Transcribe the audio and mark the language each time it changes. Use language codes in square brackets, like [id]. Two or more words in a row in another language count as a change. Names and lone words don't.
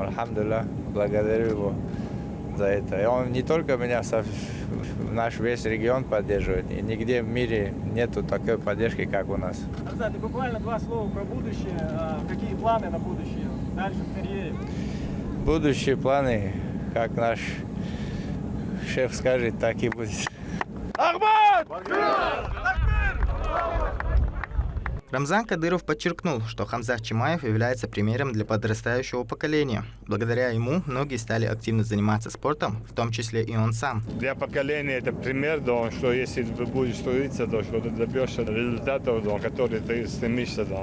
[ru] Альхамдулилlah, благодарю его за это. И он не только меня, наш весь регион поддерживает, и нигде в мире нету такой поддержки, как у нас. Хамзат, и буквально 2 слова про будущее. Какие планы на будущее, дальше в карьере? Будущие планы, как наш шеф скажет, так и будет. Ахмат! Рамзан Кадыров подчеркнул, что Хамзат Чимаев является примером для подрастающего поколения. Благодаря ему многие стали активно заниматься спортом, в том числе и он сам. Для поколения это пример, да, что если ты будешь трудиться, то что ты добьешься результатов, да, которые ты стремишься. Да.